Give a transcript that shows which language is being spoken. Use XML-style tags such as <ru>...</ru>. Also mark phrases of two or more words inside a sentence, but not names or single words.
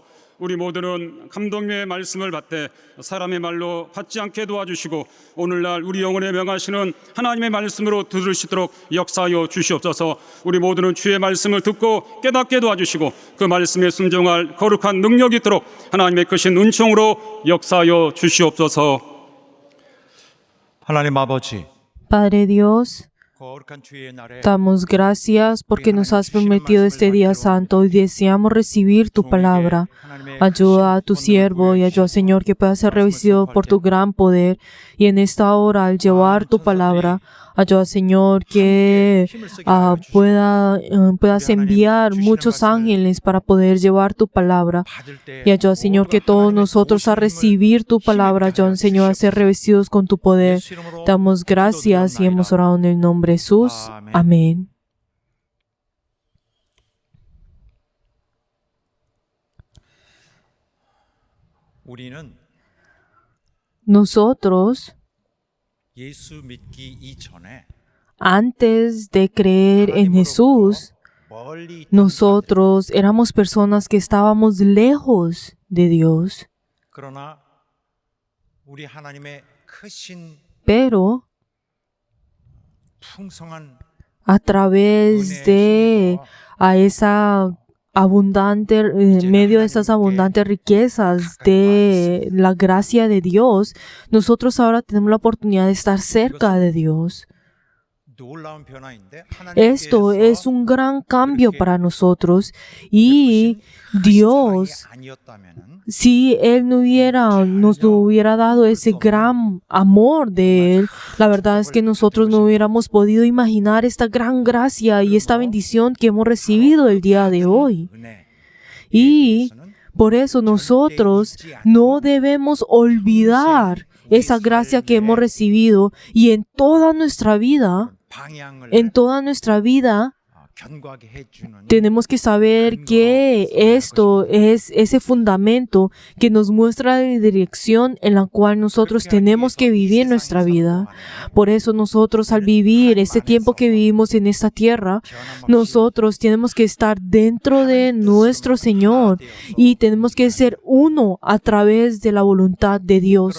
<ko>우리 모두는 감독님의 말씀을 받되 사람의 말로 받지 않게 도와주시고 오늘날 우리 영혼에 명하시는 하나님의 말씀으로 들을 수 있도록 역사하여 주시옵소서. 우리 모두는 주의 말씀을 듣고 깨닫게 도와주시고 그 말씀에 순종할 거룩한 능력이 있도록 하나님의 크신 은총으로 역사하여 주시옵소서. 하나님 아버지,</ko> <es>Padre Dios,</es> <ko>거룩한 주의 날에</ko> <es>damos gracias porque nos has permitido este día santo y deseamos recibir tu palabra. Ayuda a tu siervo y ayuda, Señor, que pueda ser revestido por tu gran poder. Y en esta hora, al llevar tu palabra, ayuda, Señor, que puedas enviar muchos ángeles para poder llevar tu palabra. Y ayuda, Señor, que todos nosotros a recibir tu palabra, ayuda, Señor, a ser revestidos con tu poder. Damos gracias y hemos orado en el nombre de Jesús. Amén.</es> <ko>우리는</ko> <es>Nosotros,</es> <ko>예수 믿기 이전에</ko> <es>antes de creer en Jesús,</es> <ko>멀리 있던</ko> <es>nosotros éramos personas que estábamos lejos de Dios.</es> <ko>그러나 우리 하나님의 크신</ko> <es>Pero</es> <ko>풍성한</ko> <es>a través de esa abundante, en medio de esas abundantes riquezas de la gracia de Dios, nosotros ahora tenemos la oportunidad de estar cerca de Dios.</es> <ko>놀라운 변화인데</ko> <es>Esto es un gran cambio para nosotros y Dios,</es> <ko>아니었다면은</ko> <es>si Él nos hubiera dado ese gran amor de Él, la verdad es que nosotros no hubiéramos podido imaginar esta gran gracia y esta bendición que hemos recibido el día de hoy.</es> <ko>은혜</ko> <es>Y por eso nosotros no debemos olvidar esa gracia que hemos recibido y en toda nuestra vida,</es> <ko>방향을 견고하게 해주는</ko> <es>tenemos que saber que esto es ese fundamento que nos muestra la dirección en la cual nosotros tenemos que vivir nuestra vida. Por eso nosotros al vivir este tiempo que vivimos en esta tierra, nosotros tenemos que estar dentro de nuestro Señor y tenemos que ser uno a través de la voluntad de Dios.</es>